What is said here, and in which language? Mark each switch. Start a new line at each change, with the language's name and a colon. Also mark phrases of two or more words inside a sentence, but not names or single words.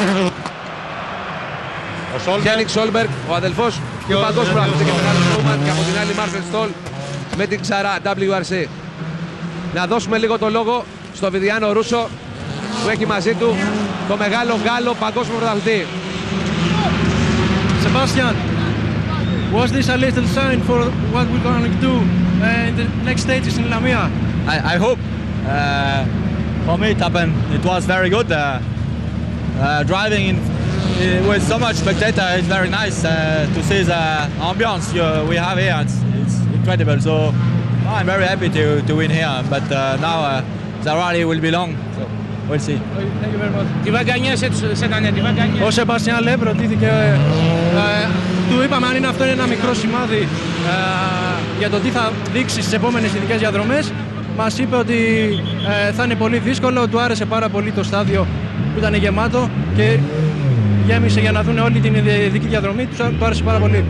Greek: Χένινγκ Σόλμπεργκ, ο αδελφός του παγκόσμιου αθλητή και μεγάλος showman, και από την άλλη Μάλφρεντ Στόλ με την ξαρά WRC. Να δώσουμε λίγο το λόγο στο Βιδιάνο Ρούσο που έχει μαζί του το μεγάλο Γάλλο παγκόσμιο πρωταθλητή.
English: Sebastian, was this a little sign for what we're going to do in the next stages in Lamia? I hope. For me, it was very good. Driving with so much spectator is very nice to see the ambience we have here. It's incredible. So I'm very happy to win here. But now the rally will be long. So we'll see. Thank you very much.
French: Τι va gagner cette année? Τι va gagner?
Greek: Ο Σεμπάστιαν Λεμπ ρωτήθηκε, του είπαμε αν είναι αυτό ένα μικρό σημάδι για το τι θα δείξει στις επόμενες ειδικές διαδρομές. Μας είπε ότι θα είναι πολύ δύσκολο, του άρεσε πάρα πολύ το στάδιο που ήταν γεμάτο και γέμισε για να δουν όλη την ειδική διαδρομή, του άρεσε πάρα πολύ.